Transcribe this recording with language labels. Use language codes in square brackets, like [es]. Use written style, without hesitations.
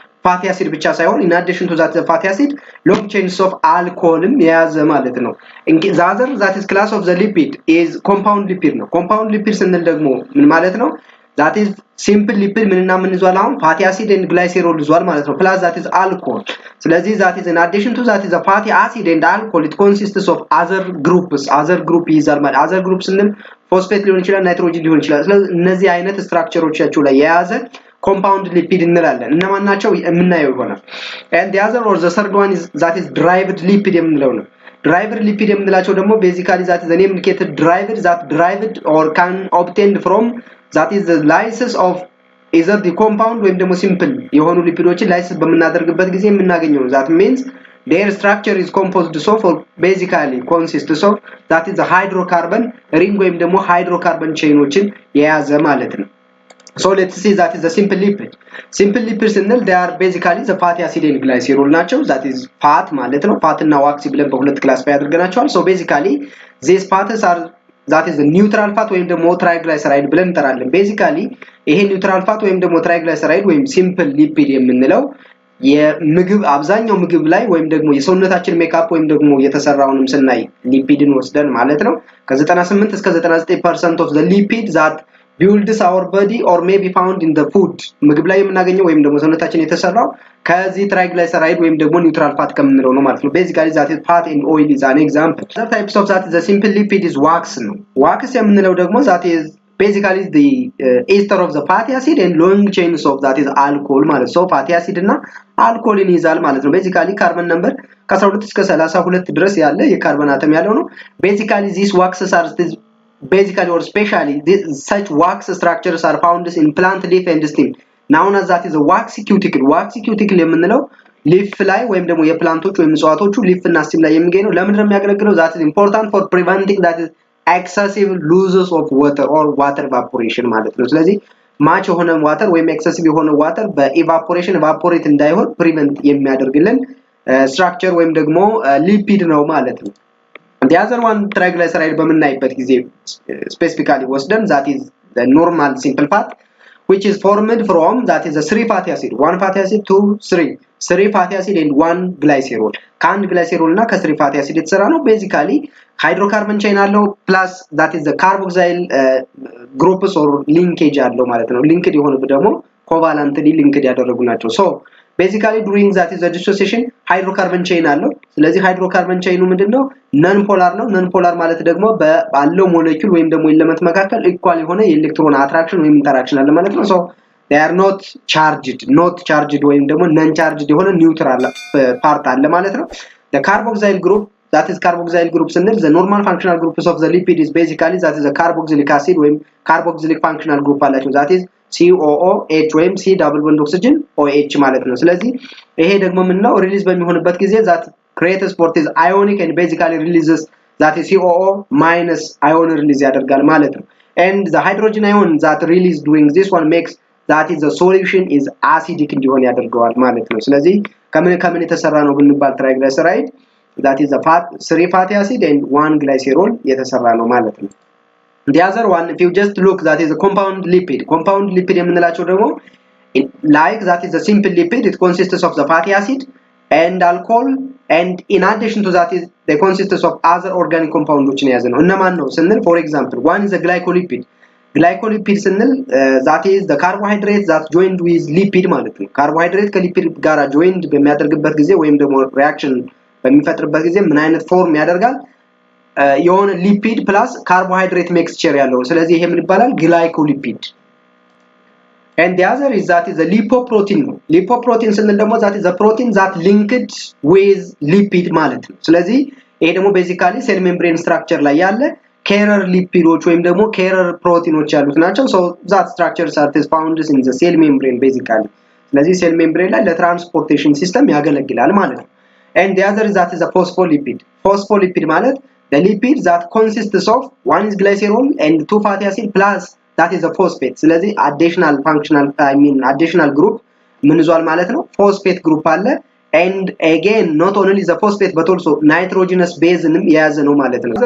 [en] fatty acid [am] ብቻ ሳይሆን [en] in addition to that the fatty acid long chains of alcoholም [am] የያዘ ማለት ነው [en] the other that is class of the lipid is compound lipid ነው compound lipid [am] ስንል ደግሞ ምን ማለት ነው [en] that is simple lipid [am] ምንና ምን ይዟል አሁን [en] fatty acid and glycerol [am] ይዟል ማለት ነው [en] plus that is alcohol ስለዚህ that is in addition to that is the fatty acid and alcohol it consists of [am] other group ይዛል ማለት other group ስንል ፎስፌት ሊሆን ይችላል ናይትሮጅን ሊሆን ይችላል ስለዚህ እነዚህ አይነት ስትራክቸሮቻቸው ላይ የያዘ compound lipid እንላለን እነማን ናቸው የምናየው ይሆናል [en] and the other or the third one is that is derived lipid [am] የምንለው ነው [en] driver lipid [am] የምንላቸው ደግሞ [en] basically that is the name indicated driver that derived or can obtained from that is the lysis of either the compound ወይም ደግሞ simple [am] የሆኑ ሊፒዶችን [en] lysis [am] በመናደርግበት ጊዜ የምናገኘው [en] that means their structure is composed of basically consists of that is the hydrocarbon ring ወይም ደግሞ hydrocarbon chainዎችን [am] የያዘ ማለት ነው. [en] So let's see that is the simple lipid. Simple lipids and they are basically the fatty acid and glycerol ናቸው. That is fat [am] ማለት ነው. fat እና wax ብለን በሁለት ክላሲፋይ አድርገናቸዋል. [en] So basically these fats are that is the neutral fat ወይም ደግሞ triglyceride [am] ብለን እንጠራለን. Basically ይሄ neutral fat ወይም ደግሞ triglyceride ወይም simple lipid የምንለው የምግብ አብዛኛው ምግብ ላይ ወይም ደግሞ የሰውነታችን ሜካፕ ወይም ደግሞ የተሰራውንም ስናይ ሊፒድን ወስደን ማለት ነው ከ98 እስከ 99% [en] of the lipid that builds our body or may be found in the food [am] ምግብ ላይ የምናገኘው ወይም ደግሞ ሰውነታችን የተሰራው ከዚህ triglyceride ወይም ደግሞ neutral fat ከምንለው ነው ማለት ነው. [en] Basically that is fat and oil is an example. Other types of that is the simple lipid is wax ነው. wax [am] የምንለው ደግሞ [en] that is basically the ester of the fatty acid and long chains of that is alcohol ማለት so fatty acid እና alcoholን [am] ይዛል ማለት ነው. Basically carbon number ከ12 እስከ 32 ድረስ ያለ የካርበን አተም ያለው ነው. [en] Basically these waxes are basically or specially such wax structures are found in plant leaf and stem. Known as that is a waxy cuticle. [am] Waxy cuticle የምንለው leaf ላይ ወይም ደግሞ የፕላንቶች ወይም እጽዋቶቹ leaf እና stem ላይ የሚገኘው ለምን ነው የሚያገለግለው? [en] That is important for preventing that is excessive losses of water or water evaporation [am] ማለት ነው. ስለዚህ ማች የሆነ water ወይም excessive የሆነ water በevaporation evaporate እንዳይሆን prevent የሚያደርግልን structure ወይም ደግሞ lipid ነው ማለት ነው. [en] The other one triglyceride [am] በመናይበት ጊዜ [en] specifically ወስደን that is the normal simple fat which is formed from that is a 3 fatty acid 1 fatty acid 2 3 fatty acid and 1 glycerol [am] ከአንድ glycerol እና ከ3 fatty acid የተሰራ ነው. [en] Basically hydrocarbon chain አለው plus that is the carboxyl groups or linkage [am] አለው ማለት ነው. linked የሆኑ ደግሞ covalently linked ያደረጉ ናቸው. [en] So basically during that is the dissociation hydrocarbon chain አለው. [am] ስለዚህ hydrocarbon chain ምንድነው? non polar ነው. non polar ማለት ደግሞ ባለው ሞሌኪዩል ወይም ደግሞ ኤሌመንት መካከል ኢኳል የሆነ የኤሌክትሮን አትራክሽን ወይም ኢንተራክሽን አለ ማለት ነው. [en] So they are not charged [am] ወይም ደግሞ non charged የሆነ ኒውትራል ፓርት አለ ማለት ነው. [en] The carboxyl group that is carboxyl group ስንል the normal functional groups of the lipid is basically that is the carboxylic acid ወይም carboxylic functional group አላቸው. that is COOH ወይም C double bond oxygen OH [am] ማለት ነው. ስለዚህ ይሄ ደግሞ ምን ነው ሪሊዝ በሚሆንበት ጊዜ [en] that creates for is ionic and basically releases that is COO minus ion [am] release ያደርጋል ማለት ነው. [en] and the hydrogen ion that release doing this one makes that is the solution is acidic [am] እንዲሆን ያደርገዋል ማለት ነው. ስለዚህ ከምን የተሰራ ነው ብንባል triglyceride [en] that is the 3 fatty acid and 1 glycerol [am] የተሰራ ነው ማለት ነው. [en] The other one if you just look that is a compound lipid [am] የምንላቸው ደግሞ [en] like that is a simple lipid it consists of the fatty acid and alcohol and in addition to that is they consists of other organic compounds [am] የያዘ ነው. እነማን ነው ስንል [en] for example one is a glycolipid ስንል that is the carbohydrate that joined with lipid [am] ማለት ነው. carbohydrate ከሊፒድ ጋር joined በሚያደርግበት ጊዜ ወይም ደግሞ reaction በሚፈጥርበት ጊዜ ምን አይነት ፎርም ያደርጋል? የሆነ ሊፒድ ፕላስ ካርቦሃይድሬት ሚክስቸር ያለው ስለዚህ ይሄ ምን ይባላል ግላይኮሊፒድ. [en] and the other is that is a lipoprotein lipoprotein [am] ስንል ደግሞ [en] that is a protein that linked with lipid [am] ማለት ነው. ስለዚህ ይሄ ደግሞ basically cell membrane structure ላይ ያለ carrier lipidoች ወይም ደግሞ carrier proteins ያሉት ናቸው. [en] so that structures are found in the cell membrane basically [am] ስለዚህ cell membrane ላይ ለትራንስፖርቴሽን ሲስተም ያገለግላል ማለት ነው. [en] and the other is that is a phospholipid ማለት the lipid that consists of one is glycerol and 2 fatty acid plus that is a phosphate [am] ስለዚህ additional group ምን ይዟል ማለት ነው [en] phosphate group አለ and again not only the phosphate but also nitrogenous base ንም [am] የያዘ ነው ማለት ነው.